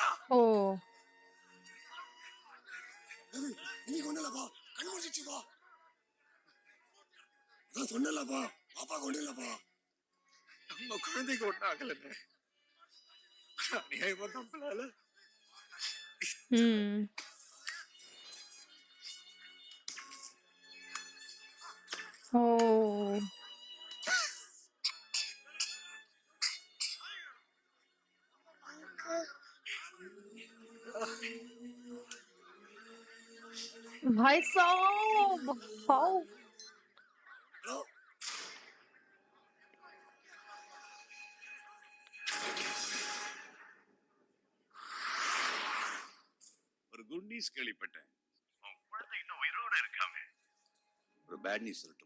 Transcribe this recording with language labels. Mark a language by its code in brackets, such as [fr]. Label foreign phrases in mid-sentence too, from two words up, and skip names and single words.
[en] Oh. [ta] பேபி இன்னைக்கு ஒண்ணுலப்பா கண் முடிச்சுப்பா அதான் சொன்னலப்பா பாப்பா கொண்டு இல்லப்பா நம்ம குழந்தைக்கு ஒன்றும் ஆகலைங்க அநியாயமா நம்மளால [en] Hmm. Oh. [hi] भाई साहब, [en] how? [ta] ஹலோ ஒரு [en] good news [ta] கேள்விப்பட்டேன் உன் குழந்தை இன்னும் உயிரோட இருக்காமே ஒரு [en] bad news [ta] சொல்லட்டுமா